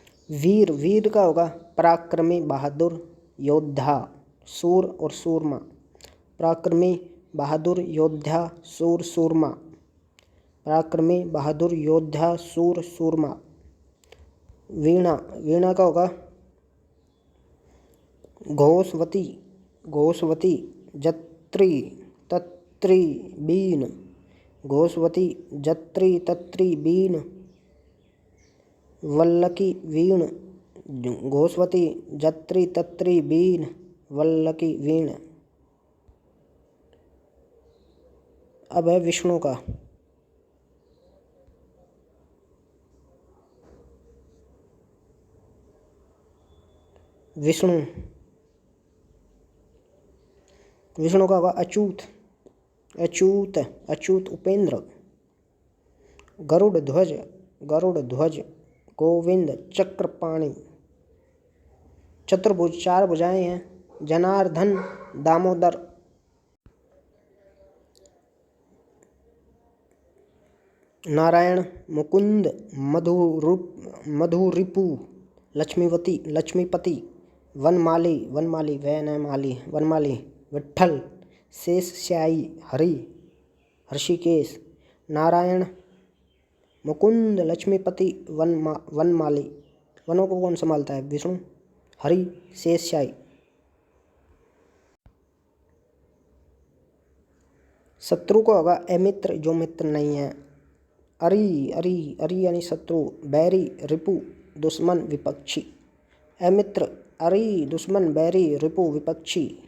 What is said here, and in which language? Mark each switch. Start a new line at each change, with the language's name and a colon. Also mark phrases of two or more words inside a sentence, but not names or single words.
Hindi: वीर, वीर का होगा पराक्रमी, बहादुर, योद्धा, सूर और सूरमा। पराक्रमी, बहादुर, योद्धा, सूर, सूरमा। पराक्रमी, बहादुर, योद्धा, सूर, सूरमा। वीणा, वीणा का होगा घोषवती, घोषवती, जत्री, तत्री, बीन। घोषवती, जत्री, तत्री, बीन, वल्लकी, वीण। घोषवती, जत्री, तत्री, बीन, वल्लकी, वीण। अब है विष्णु का। विष्णु, विष्णु का होगा अच्युत, अच्युत, अच्युत, उपेंद्र। गरुड़ ध्वज, गरुड़ ध्वज, गोविंद, चक्रपाणि। चतुर्भुज, 4 भुजाएं हैं। जनार्दन, दामोदर। नारायण, मुकुंद, मधुरिपु, लक्ष्मीवती, लक्ष्मीपति। वनमाली, वनमाली, वनमाली, वनमाली, विट्ठल, शेषशायी, हरि, ऋषिकेश। नारायण, मुकुंद, लक्ष्मीपति, वनमाली। वनों को कौन संभालता है? विष्णु। हरि, शेषशायी। शत्रु को होगा अमित्र, जो मित्र नहीं है। अरि, अरि, अरि यानी शत्रु। बैरी, रिपु, दुश्मन, विपक्षी। अमित्र, अरि, दुश्मन, बैरी, रिपु, विपक्षी।